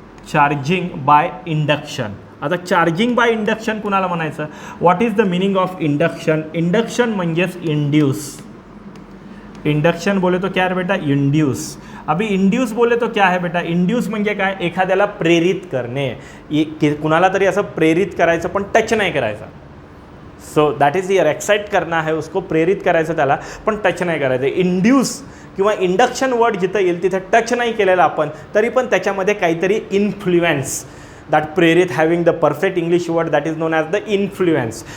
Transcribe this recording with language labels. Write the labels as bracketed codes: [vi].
[mr] Charging by induction. आता charging by induction कुणाला म्हणायचं? [en] What is the meaning of induction? [mr] Induction म्हणजेच induce. [hi] Induction बोले तो क्या है बेटा? इंड्यूस. अभी इंड्यूस बोले तो क्या है बेटा? [mr] इंड्यूस म्हणजे काय? एखाद्याला प्रेरित करणे. कुणाला तरी असं प्रेरित करायचं पण टच नाही करायचं. [en] so that is here, [hi] excite करना है उसको, [mr] प्रेरित करायचं त्याला पण टच नाही करायचं. इंड्यूस किंवा इंडक्शन वर्ड जिथं येईल तिथे टच नाही केलेला आपण, तरी पण त्याच्यामध्ये काहीतरी इन्फ्लुएन्स, [en] That प्रेरित having the perfect English word that is known as the influence.